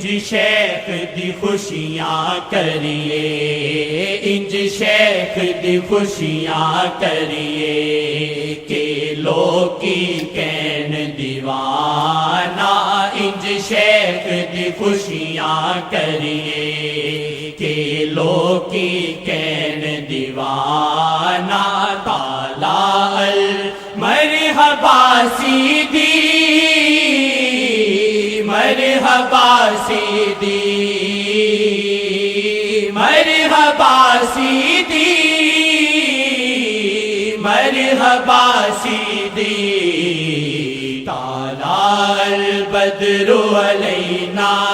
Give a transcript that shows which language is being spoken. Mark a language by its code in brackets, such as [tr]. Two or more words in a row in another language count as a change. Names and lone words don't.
[pa] شیخ دی خوشیاں کریے انج شیخ دی خوشیاں کریے کہ لوکی کہن دیوانہ انج شیخ دی خوشیاں کریے کہ لوکی کہن دیوانہ تالا [ar] المرحبا سیدی مرحبا سیدی مرحبا سیدی مرحبا سیدی طلع البدر علینا